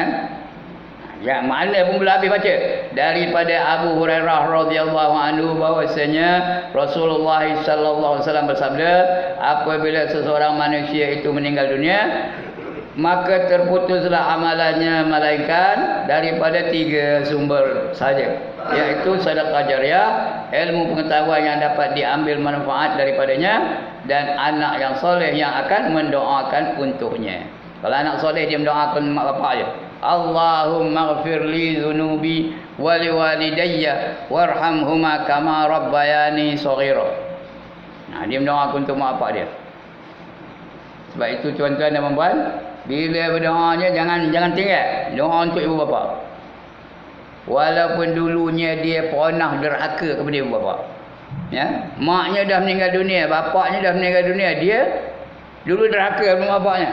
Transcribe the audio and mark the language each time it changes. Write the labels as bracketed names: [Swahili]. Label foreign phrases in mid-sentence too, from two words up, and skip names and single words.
[Malay] Ya, makna pun belum habis baca. Daripada Abu Hurairah [Arabic] رضي الله عنه [Malay] bahwasanya Rasulullah [Arabic] صلى الله عليه وسلم [Malay] bersabda, apabila seseorang manusia itu meninggal dunia, maka terputuslah amalannya melainkan daripada 3 sumber saja, iaitu sedekah jariah, ilmu pengetahuan yang dapat diambil manfaat daripadanya, dan anak yang soleh yang akan mendoakan untuknya. Kalau anak soleh dia mendoakan mak bapak dia, [Arabic] اللهم اغفر لي ذنوبي و لوالدي وارحمهما كما ربياني صغيرا. [Malay] Dia mendoakan untuk mak bapak dia. Sebab itu tuan-tuan dan puan-puan, bila berdoanya jangan tinggal doa untuk ibu bapa. Walaupun dulunya dia pernah derhaka kepada ibu bapa. Ya, maknya dah meninggal dunia, bapaknya dah meninggal dunia, dia dulu derhaka kepada bapaknya.